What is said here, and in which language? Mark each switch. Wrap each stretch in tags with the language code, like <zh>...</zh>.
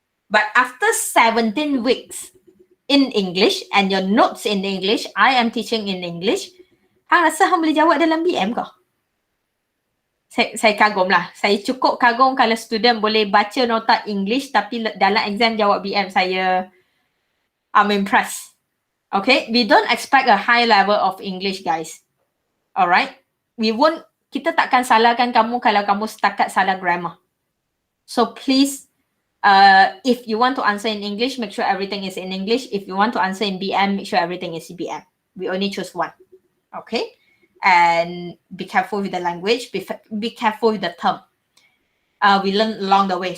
<en>But after 17 weeks in English and your notes in English, I am teaching in English,</en> <ms>hang rasa hang boleh jawab dalam BM ke? Saya kagum lah. Saya cukup kagum kalau student boleh baca nota English tapi dalam exam jawab BM.</ms> <en>I'm impressed. Okay, we don't expect a high level of English, guys. Alright?</en> <ms>Kita takkan salahkan kamu kalau kamu setakat salah grammar.</ms> <en>So please, if you want to answer in English, make sure everything is in English. If you want to answer in BM, make sure everything is BM. We only choose one. Okay? And be careful with the language. Be careful with the term. We learn along the way.</en>